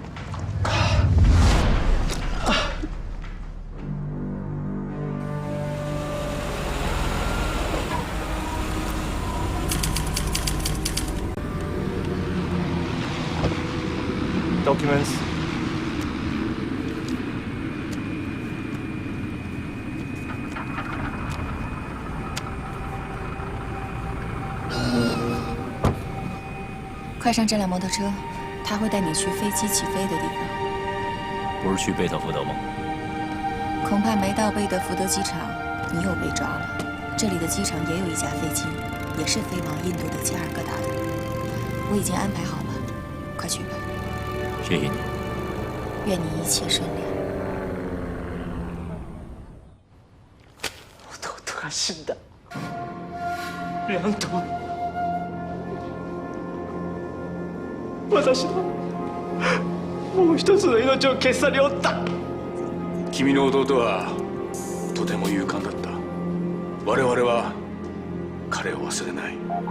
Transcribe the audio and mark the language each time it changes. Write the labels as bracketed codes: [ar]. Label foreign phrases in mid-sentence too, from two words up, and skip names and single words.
[zh] Documents. 快上这辆摩托车，他会带你去飞机起飞的地方。不是去贝特福德吗？恐怕没到贝德福德机场，你又被抓了。这里的机场也有一架飞机，也是飞往印度的加尔各答的。我已经安排好了，快去吧。谢谢你。愿你一切顺利。 [ja] 弟が死んだ。レアントは私のもう一つの命を消し去りおった。君の弟はとても勇敢だった。我々は彼を忘れない。